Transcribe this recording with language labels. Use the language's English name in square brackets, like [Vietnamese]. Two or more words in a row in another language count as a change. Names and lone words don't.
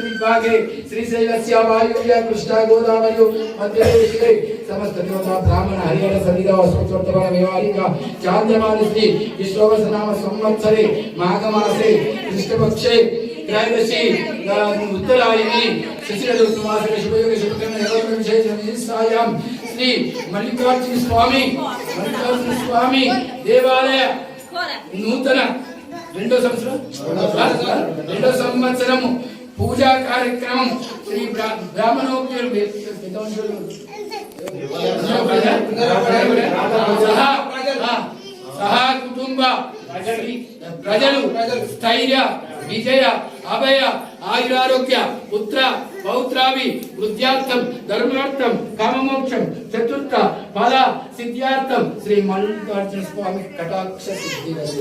[Sanskrit] विभागे श्रीशैलस्य वायुव्य कृष्णा गोदावरी मध्यदेशे समस्त देवता ब्राह्मण हरिहर सविता स्तोत्रवर्तमान व्यवहारिका चान्द्रमानस्ति विश्ववसनाम संवत्सरे माघमासे कृष्णपक्षे त्रयोदशी उत्तरायणी शशिरजोत्सवासरे शुभयोगे शुभकर्म विशेषायां श्री मल्लिकार्जुन स्वामी देवालय नूतन 2వ [Telugu] సంవత్సరం పూజా కార్యక్రమం శ్రీ బ్రాహ్మణోపేరు సహా కుటుంబ ప్రజలు స్థైర్య, విజయ, అభయ, ఆయురారోగ్య, పుత్ర పౌత్రాభి వృద్ధ్యార్థం, ధర్మార్థం, కామమోక్షం, చతుర్థ ఫల సిద్ధ్యార్థం శ్రీ మల్లికార్జున స్వామి కటాక్ష సిద్ధి.